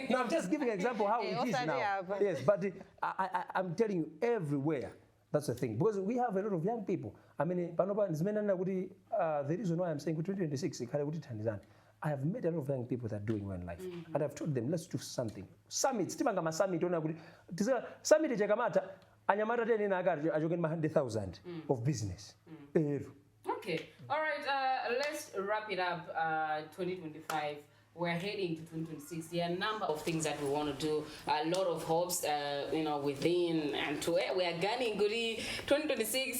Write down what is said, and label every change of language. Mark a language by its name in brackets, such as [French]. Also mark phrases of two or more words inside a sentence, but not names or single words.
[English] No, I'm just giving an example how it is now. Yes, but I'm telling you, everywhere, that's the thing. Because we have a lot of young people. I mean, the reason why I'm saying 2026, I have met a lot of young people that are doing well in life. And I've told them, let's do something. Summit, summit, anyamata tena agari ajogen 100,000 of business. Okay. All right. Let's wrap it up. 2025 we're heading to 2026. There are a number of things that we want to do. A lot of hopes, within and to where we are gunning. Goody 2026.